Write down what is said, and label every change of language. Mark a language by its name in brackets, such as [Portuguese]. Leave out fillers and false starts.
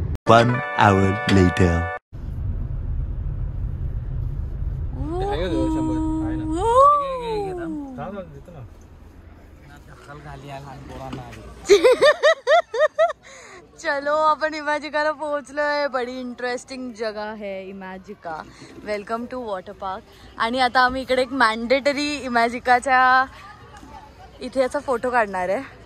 [English] 1 hour later. [Marathi] चलो आपण इमॅजिकाला पोहोचलोय. [Hindi] बड़ी इंटरेस्टिंग जगह है Imagica. [English] Welcome to water park. [Marathi] आणि आता आम्ही इकडे एक मॅन्डेटरी इमॅजिकाच्या इथे याचा फोटो काढणार आहे.